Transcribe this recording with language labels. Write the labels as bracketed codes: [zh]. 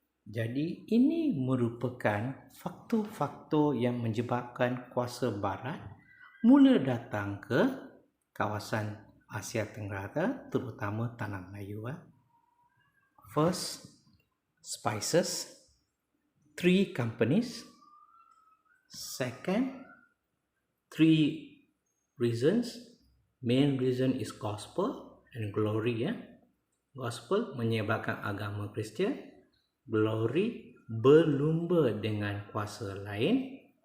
[ms] Jadi ini merupakan faktor-faktor yang menyebabkan kuasa barat mula datang ke kawasan Asia Tenggara, terutama tanah Melayu. [en] First, spices, 3 companies. Second, 3 reasons. Main reason is gospel and glory. [ms] Gospel menyebarkan agama Kristian. Glory berlumba dengan kuasa lain.